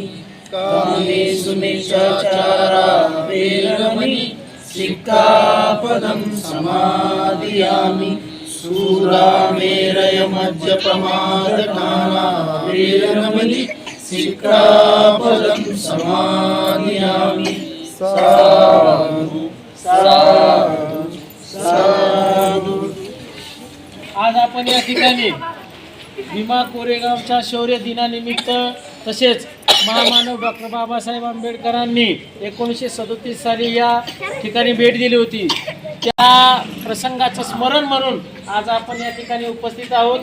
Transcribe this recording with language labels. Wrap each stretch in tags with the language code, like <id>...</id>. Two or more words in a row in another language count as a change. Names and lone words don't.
<pi>कामेषु मिच्छाचारा वेरमणि सिक्खापदं समादियामि। शूरामेरय मज्जपमादठाना वेरमणि सिक्खापदं समादियामि। साधु साधु साधु।</pi> <mr>आज आपण या ठिकाणी भीमा कोरेगावच्या शौर्य दिनानिमित्त तसेच महामानव डॉक्टर बाबासाहेब आंबेडकरांनी 1937 साली या ठिकाणी भेट दिली होती। त्या प्रसंगाचं स्मरण म्हणून आज आपण या ठिकाणी उपस्थित आहोत।</mr>